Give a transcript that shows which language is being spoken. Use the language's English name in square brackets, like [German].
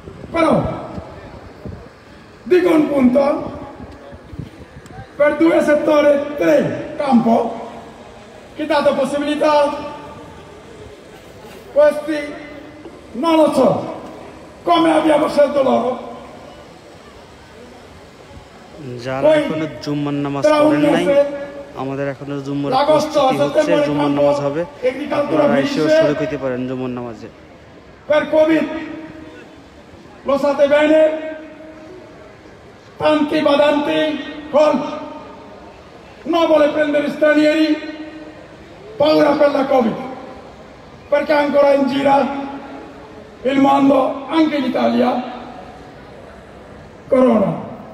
[Italian] Però dico un punto, per due settori, tre campo, che ha dato possibilità, questi non lo so, come abbiamo scelto loro, [Bangla] যারা এখনো জুম্মার নামাজ পড়েন নাই, আমাদের এখনো জুম্মার প্রস্তুতি হচ্ছে, জুম্মার নামাজ হবে, আপনারা এসেও শরীক হইতে পারেন জুম্মার নামাজে। [Italian] Per Covid lo sapete bene, tanti badanti con non vuole prendere stranieri, paura per la Covid, perché ancora in gira il mondo, anche in Italia, corona.